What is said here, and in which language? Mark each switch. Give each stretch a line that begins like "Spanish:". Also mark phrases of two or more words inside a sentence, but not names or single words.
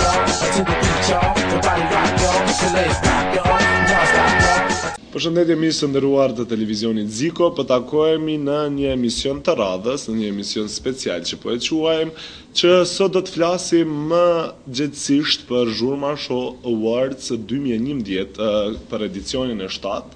English: to the beat, y'all. The body rock, y'all. Put your legs back, y'all. Non-stop, y'all.
Albanian: Përshëndetje miq të nderuar të televizionit Ziko, po takohemi në një emision të radhës, në një emision special që po e quajmë, që sot do të flasim më gjithësisht për Zhurma Show Awards 2011 për edicionin e 7.